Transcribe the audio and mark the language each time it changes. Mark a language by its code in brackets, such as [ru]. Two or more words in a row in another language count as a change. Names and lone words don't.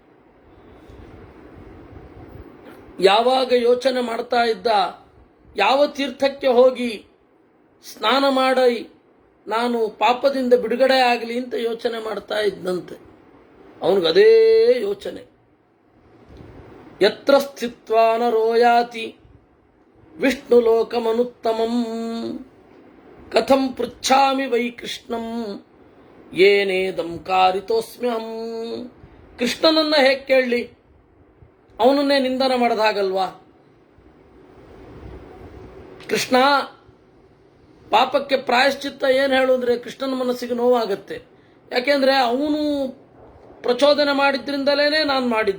[kn] ಯಾವಾಗ ಯೋಚನೆ ಮಾಡ್ತಾ ಇದ್ದ, ಯಾವ ತೀರ್ಥಕ್ಕೆ ಹೋಗಿ ಸ್ನಾನ ಮಾಡಿ ನಾನು ಪಾಪದಿಂದ ಬಿಡುಗಡೆ ಆಗಲಿ ಅಂತ ಯೋಚನೆ ಮಾಡ್ತಾ ಇದ್ದಂತೆ. ಅವನಿಗದೇ ಯೋಚನೆ. [sa] ಯತ್ರ ಸ್ಥಿತ್ವಾ ನರೋ ಯಾತಿ ವಿಷ್ಣು ಲೋಕಮನುತ್ತಮಂ ಕಥಂ ಪೃಚ್ಛಾಮಿ ವೈ ಕೃಷ್ಣಂ ಏನೇದಂ ಕಾರಿತೋಸ್ಮ್ಯಹಂ. [kn] ಕೃಷ್ಣನನ್ನ ಹೇಗೆ ಕೇಳಲಿ? ಅವನನ್ನೇ ನಿಂದನ ಮಾಡದಾಗಲ್ವಾ? ಕೃಷ್ಣ ಪಾಪಕ್ಕೆ ಪ್ರಾಯಶ್ಚಿತ್ತ ಏನು ಹೇಳು ಅಂದರೆ ಕೃಷ್ಣನ ಮನಸ್ಸಿಗೆ ನೋವಾಗತ್ತೆ. ಯಾಕೆಂದರೆ ಅವನು ಪ್ರಚೋದನೆ ಮಾಡಿದ್ರಿಂದಲೇ ನಾನು ಮಾಡಿದ್ದು.